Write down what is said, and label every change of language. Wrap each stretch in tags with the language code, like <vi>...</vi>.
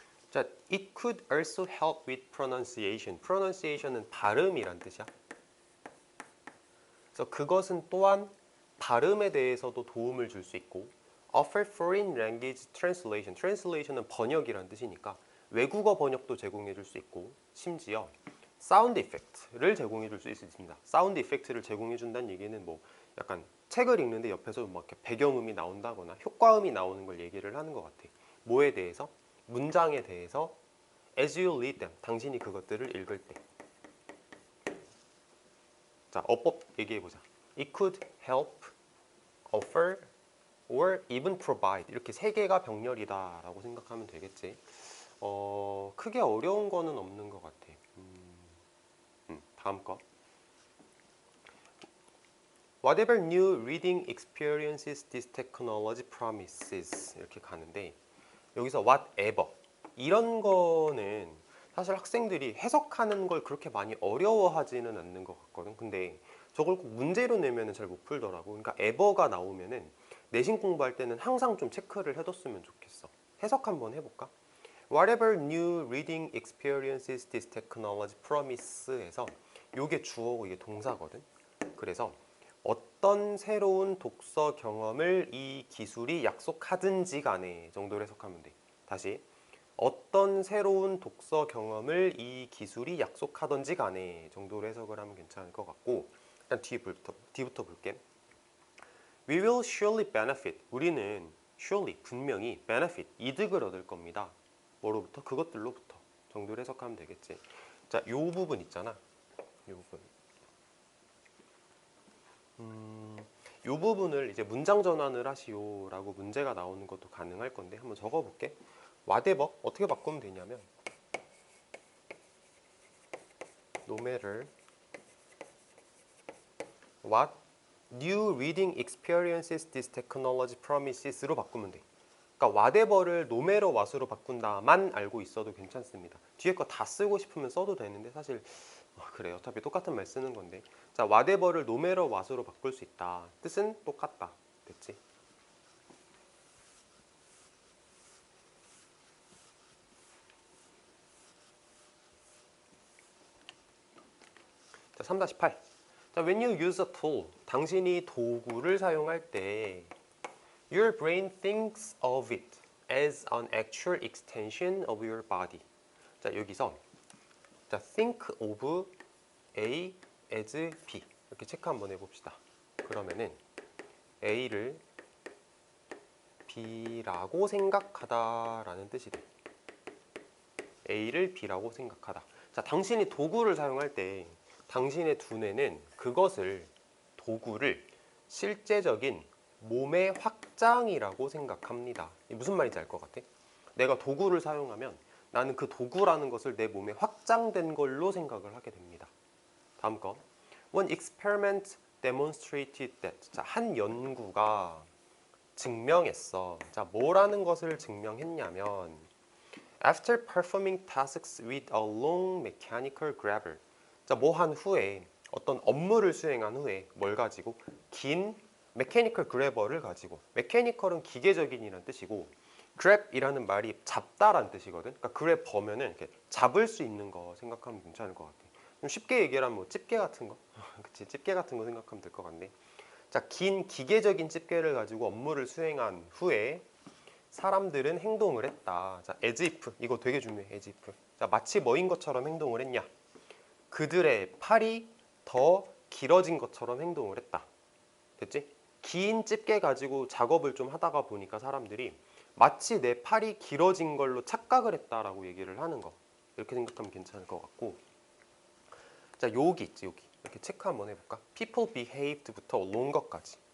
<en>자, it could also help with pronunciation. pronunciation은</en> <ko>발음이란 뜻이야. 그래서 그것은 또한 발음에 대해서도 도움을 줄 수 있고</ko> <en>offer foreign language translation.</en> <ko>translation은 번역이라는 뜻이니까 외국어 번역도 제공해 줄 수 있고 심지어 사운드 이펙트를 제공해 줄 수 있습니다. 사운드 이펙트를 제공해 준다는 얘기는 뭐 약간 책을 읽는데 옆에서 막 이렇게 배경음이 나온다거나 효과음이 나오는 걸 얘기를 하는 것 같아. 뭐에 대해서? 문장에 대해서</ko> <en>as you read them.</en> <ko>당신이 그것들을 읽을 때. 자, 어법 얘기해 보자.</ko> <en>It could help, offer, or even provide.</en> <ko>이렇게 세 개가 병렬이다라고 생각하면 되겠지. 크게 어려운 거는 없는 것 같아. 다음 거.</ko> <en>Whatever new reading experiences this technology promises.</en> <ko>이렇게 가는데 여기서 whatever 이런 거는 사실 학생들이 해석하는 걸 그렇게 많이 어려워하지는 않는 것 같거든. 근데 저걸 꼭 문제로 내면은 잘 못 풀더라고. 그러니까 ever가 나오면은 내신 공부할 때는 항상 좀 체크를 해뒀으면 좋겠어. 해석 한번 해볼까?</ko> <en>Whatever new reading experiences this technology promise에서</en> <ko>요게 주어고 이게 동사거든. 그래서 어떤 새로운 독서 경험을 이 기술이 약속하든지 간에 정도로 해석하면 돼. 다시 어떤 새로운 독서 경험을 이 기술이 약속하든지 간에 정도로 해석을 하면 괜찮을 것 같고 일단 뒤부터 볼게.</ko> <en>We will surely benefit.</en> <ko>우리는 surely 분명히 benefit 이득을 얻을 겁니다. 뭐로부터? 그것들로부터 정도로 해석하면 되겠지. 자, 요 부분 있잖아. 요 부분. 요 부분을 이제 문장 전환을 하시오라고 문제가 나오는 것도 가능할 건데 한번 적어볼게.</ko> <en>whatever</en> <ko>어떻게 바꾸면 되냐면</ko> <en>no matter what new reading experiences this technology promises로</en> <ko>바꾸면 돼. 그러니까 whatever를</ko> <en>no matter what</en> <ko>으로 바꾼다만 알고 있어도 괜찮습니다. 뒤에 거 다 쓰고 싶으면 써도 되는데 사실 그래 어차피 똑같은 말 쓰는 건데 자 whatever를</ko> <en>no matter what</en> <ko>으로 바꿀 수 있다. 뜻은 똑같다. 됐지?</ko> <en>자 3-8 자, when you use a tool,</en> <ko>당신이 도구를 사용할 때</ko> <en>your brain thinks of it as an actual extension of your body.</en> <ko>자, 여기서 자,</ko> <en>think of A as B</en> <ko>이렇게 체크 한번 해봅시다. 그러면은 A를 B라고 생각하다라는 뜻이 돼. A를 B라고 생각하다. 자, 당신이 도구를 사용할 때 당신의 두뇌는 그것을 도구를 실제적인 몸의 확장이라고 생각합니다. 이게 무슨 말인지 알 것 같아? 내가 도구를 사용하면 나는 그 도구라는 것을 내 몸에 확장된 걸로 생각을 하게 됩니다. 다음 거.</ko> <en>One experiment demonstrated that.</en> <ko>자, 한 연구가 증명했어.</ko> <en>자,</en> <ko>뭐라는 것을 증명했냐면</ko> <en>After performing tasks with a long mechanical grabber.</en> <ko>자, 뭐 한 후에 어떤 업무를 수행한 후에 뭘 가지고 긴 mechanical grabber를 가지고 mechanical은 기계적인이라는 뜻이고 grab이라는 말이 잡다라는 뜻이거든. 그러니까 grab 버면은 이렇게 잡을 수 있는 거 생각하면 괜찮을 것 같아. 좀 쉽게 얘기하면 뭐 집게 같은 거, 그치? 집게 같은 거 생각하면 될 것 같네. 자, 긴 기계적인 집게를 가지고 업무를 수행한 후에 사람들은 행동을 했다. 자, as if 이거 되게 중요해.</ko> <en>as if.</en> <ko>자, 마치 뭐인 것처럼 행동을 했냐? 그들의 팔이 더 길어진 것처럼 행동을 했다. 됐지? 긴 집게 가지고 작업을 좀 하다가 보니까 사람들이 마치 내 팔이 길어진 걸로 착각을 했다라고 얘기를 하는 거. 이렇게 생각하면 괜찮을 것 같고. 자, 여기 있지, 여기. 이렇게 체크 한번 해볼까?</ko> <en>People behaved부터 longer까지.</en>